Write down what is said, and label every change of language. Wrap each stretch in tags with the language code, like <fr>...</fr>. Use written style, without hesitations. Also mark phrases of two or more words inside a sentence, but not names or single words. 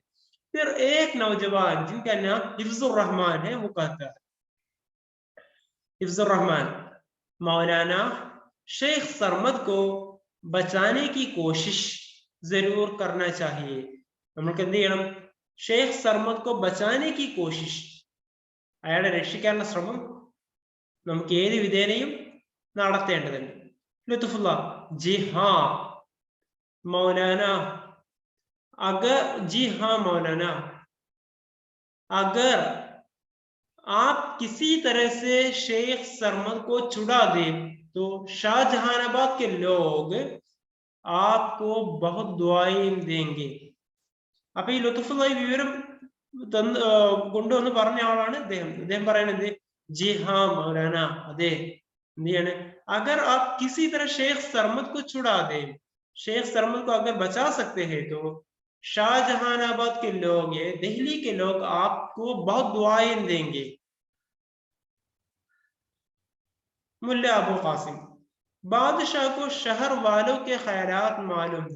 <ur>پھر ایک نوجوان جن کا نام حفظ الرحمان ہے وہ کہتا ہے، حفظ الرحمان مولانا شیخ سرمد کو بچانے کی کوشش ضرور کرنا چاہیے. شیخ سرمد کو بچانے کی کوشش</ur> <ml>അയാളെ രക്ഷിക്കാനുള്ള ശ്രമം നമുക്ക് ഏത് വിധേനയും നടത്തേണ്ടതുണ്ട്.</ml> <ur>ലത്തുഫുള്ള جی ہاں مولانا اگر آپ کسی طرح سے شیخ سرمد کو چھڑا دیں تو شاہ جہان آباد کے لوگ آپ کو بہت دعائیں دیں گے.</ur> <ml>അപ്പൊ ഈ ലത്തുഫുള്ള ഈ വിവരം കൊണ്ടുവന്ന് പറഞ്ഞ ആളാണ് അദ്ദേഹം പറയുന്നത്</ml> <ur>جی ہاں مولانا അതെ اگر آپ کسی طرح شیخ سرمد کو چھڑا دیں، شیخ سرمد کو اگر بچا سکتے ہیں تو شاہ جہان آباد کے لوگ دہلی کے لوگ آپ کو بہت دعائیں دیں گے. ملا ابو قاسم بادشاہ کو شہر والوں کے خیرات معلوم ہے.</ur>